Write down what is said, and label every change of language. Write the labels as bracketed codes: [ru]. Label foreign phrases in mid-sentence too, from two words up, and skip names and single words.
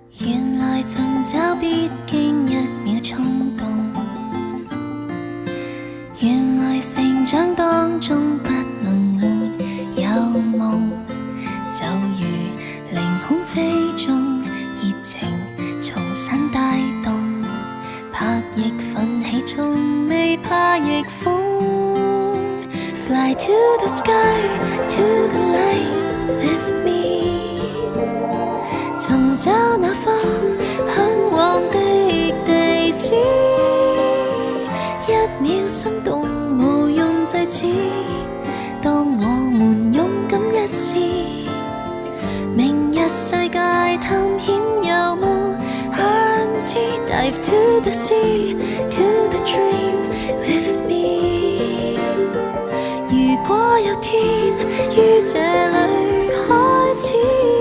[yue] 原來尋找必經一秒衝動，原來成長當中不能沒有夢，就如凌空飛中，熱情重新帶動，拍翼奮起從未怕逆風。 [en] Fly to the sky, to the light with me， [yue] 尋找那方向往的地址，一秒心動無用制止，當我們勇敢一試，明日世界探險有無限次。 [en] Dive to the sea, to the dream with me， [yue] 如果有天於這裡開始。